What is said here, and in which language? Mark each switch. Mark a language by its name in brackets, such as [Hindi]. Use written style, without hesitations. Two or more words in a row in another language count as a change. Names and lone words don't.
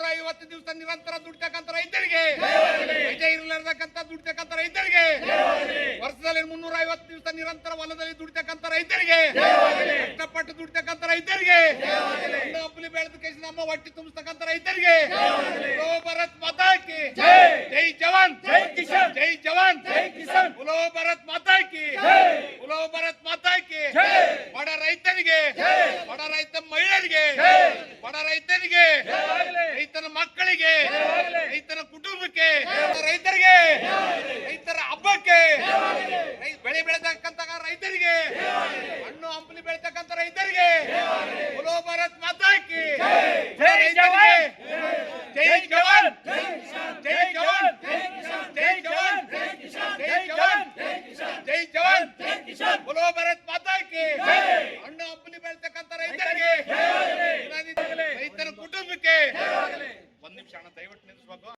[Kannada] 350 ದಿವಸ ನಿರಂತರ ದುಡ್ತಕ್ಕಂಥ ರೈತರಿಗೆ, ರಜೆ ಇರಲಾರ್ದಕ್ಕಂತ ದುಡ್ತಕ್ಕಂಥ ರೈತರಿಗೆ, ವರ್ಷದಲ್ಲಿ 350 ದಿವಸ ನಿರಂತರ ಹೊಲದಲ್ಲಿ ದುಡ್ತಕ್ಕಂಥ ರೈತರಿಗೆ, ಕಷ್ಟಪಟ್ಟು ದುಡ್ತಕ್ಕಂಥ ರೈತರಿಗೆ, ಹಂಪಲಿ ಬೆಳೆದ ಕೈ ನಮ್ಮ [Hindi] ಹೊಟ್ಟೆ ತುಂಬಿಸ್ತಕ್ಕಂಥ ರೈತರಿಗೆ, भारत माता की जय जवान, जय किसान, जय जवान, जय किसान, बोलो भारत माता की, बोलो भारत माता की, [Kannada] ಬಡ ರೈತರಿಗೆ, ಬಡ ರೈತ ಮಹಿಳೆಯರಿಗೆ, ಬಡ ರೈತರಿಗೆ, ರೈತನ ಮಕ್ಕಳಿಗೆ, ರೈತನ ಕುಟುಂಬಕ್ಕೆ, ರೈತರಿಗೆ, ರೈತರ ಹಬ್ಬಕ್ಕೆ, ಬೆಳೆ ಬೆಳೆತಕ್ಕಂತ ರೈತರಿಗೆ, ಹಣ್ಣು ಹಂಪಲಿ ಬೆಳೆತಕ್ಕಂತ ರೈತರಿಗೆ, [Hindi] बोलो भारत माता की जय जवान, जय जवान, जय जवान, जय जवान, जय जवान, जय जवान, बोलो भारत माता की [Kannada] ಹಣ್ಣು ಹಂಪಲಿ ಬೆಳೆತಕ್ಕಂತ ರೈತರಿಗೆ, ರೈತರ ಕುಟುಂಬಕ್ಕೆ. ಒಂದ್ ನಿಮಿಷ ಅಣ್ಣ, ದಯವಿಟ್ಟು ನಿಲ್ಲಿಸಬೇಕು.